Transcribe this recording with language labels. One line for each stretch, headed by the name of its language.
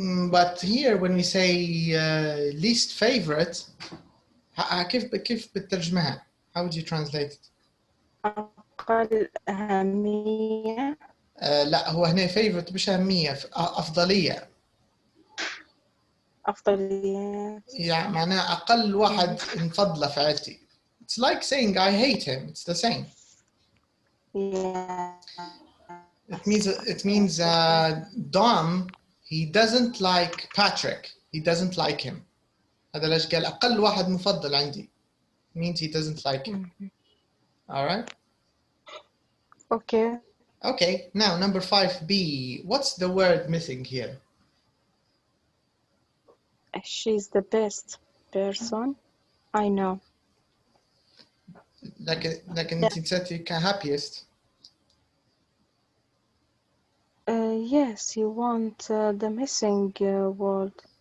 English: but here when we say least favorite,
Arabic: كيف بترجمها?
English: How would you translate it?
Arabic: أقل أهمية. لا هو هنا favorite مش أهمية، أفضلية. أفضلية. يعني معناها أقل واحد نفضله في عيلتي.
English: It's like saying I hate him. It's the same. Yeah. It means Dom, he doesn't like Patrick. He doesn't like him.
Arabic: هذا ليش قال أقل واحد مفضل عندي.
English: It means he doesn't like him. All right. Okay. Okay. Now number 5B. What's the word missing here? She's the best person I know.
Arabic: لكن أنت نسيتي happiest.
English: Yes, you want the missing word.